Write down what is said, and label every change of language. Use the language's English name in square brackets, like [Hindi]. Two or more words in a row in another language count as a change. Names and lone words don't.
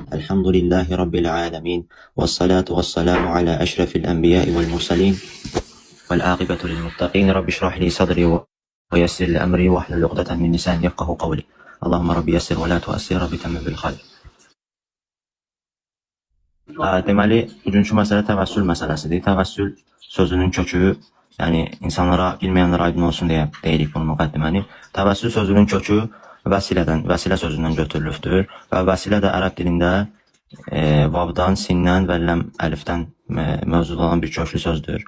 [Arabic] الحمد لله رب العالمين والصلاة والسلام على أشرف الأنبياء والمرسلين. والعاقبة للمتقين. رب اشرح لي صدري ويسر لي أمري واحلل عقدة من لسان يفقهوا قولي. اللهم رب يسر ولا تعسر. رب تمم بالخير. [Azerbaijani] Deməli, bugünkü məsələ təvəssül məsələsidir. Təvəssül sözünün kökü, yəni insanlara, bilməyənlərə aydın olsun deyə deyirik bunu müqəddiməni. Təvəssül sözünün kökü vəsilə sözündən götürülübdür və vəsilə də ərəb dilində vavdan, sindən və ləm əlifdən mövcud olan bir köklü sözdür.